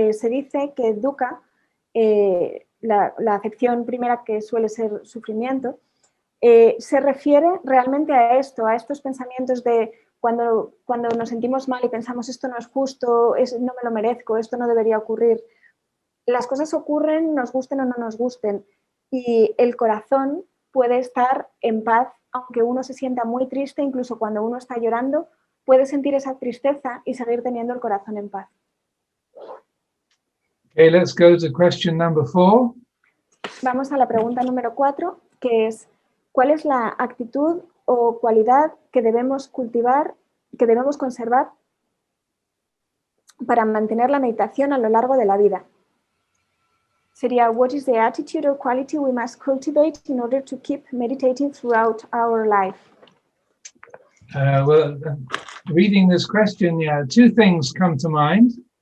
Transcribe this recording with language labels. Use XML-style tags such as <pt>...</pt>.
<es>Se dice que dukkha, la acepción primera, que suele ser sufrimiento, se refiere realmente a esto, a estos pensamientos de cuando nos sentimos mal y pensamos esto no es justo, no me lo merezco, esto no debería ocurrir. Las cosas ocurren, nos gusten o no nos gusten, y el corazón puede estar en paz, aunque uno se sienta muy triste, incluso cuando uno está llorando, puede sentir esa tristeza y seguir teniendo el corazón en paz.</es> <en>Okay, let's go to question number 4.</en> <es>Vamos a la pregunta número 4, que es, ¿cuál es la actitud o cualidad que debemos cultivar, que debemos conservar para mantener la meditación a lo largo de la vida? Sería,</es> <en>what is the attitude or quality we must cultivate in order to keep meditating throughout our life? Well, reading this question, two things come to mind.</en>